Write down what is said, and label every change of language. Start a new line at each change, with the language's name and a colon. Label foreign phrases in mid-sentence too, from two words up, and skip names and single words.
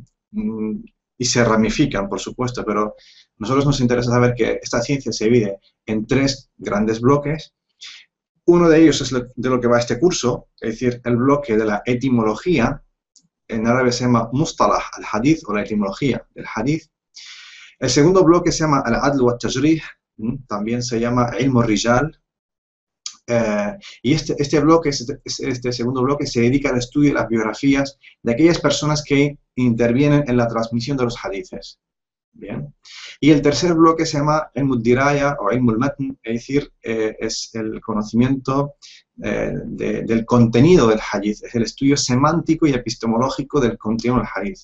Spanish: Y se ramifican, por supuesto, pero a nosotros nos interesa saber que esta ciencia se divide en tres grandes bloques. Uno de ellos es de lo que va este curso, es decir, el bloque de la etimología. En árabe se llama
Arabic: مصطلح الحديث,
Spanish: o la etimología del hadith. El segundo bloque se llama
Arabic: العدل و تجريح,
Spanish: también se llama
Arabic: علم الرجال.
Spanish: Y este bloque, este segundo bloque, se dedica al estudio de las biografías de aquellas personas que intervienen en la transmisión de los hadices. Bien. Y el tercer bloque se llama
Arabic: علم الدراية
Spanish: o
Arabic: علم المتن,
Spanish: es decir, es el conocimiento del contenido del hadith, es el estudio semántico y epistemológico del contenido del hadith.